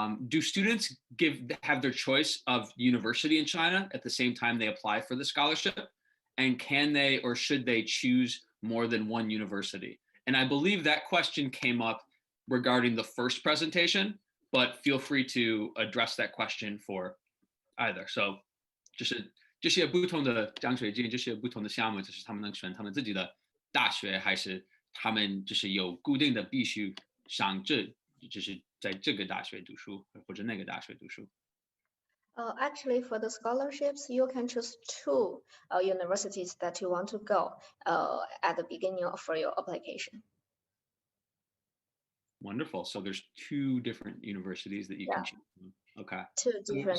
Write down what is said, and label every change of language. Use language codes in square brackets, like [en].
[en] Do students have their choice of university in China at the same time they apply for the scholarship? And can they or should they choose more than one university? And I believe that question came up regarding the first presentation, but feel free to address that question for either. [zh] So 这些不同的奖学金，这些不同的项目，就是他们能选他们自己的大学，还是他们就是有固定的必须上就是在这个大学读书或者那个大学读书。 [en] Actually, for the scholarships, you can choose two universities that you want to go at the beginning for your application. Wonderful. So there's two different universities that you can choose from. Okay. Two different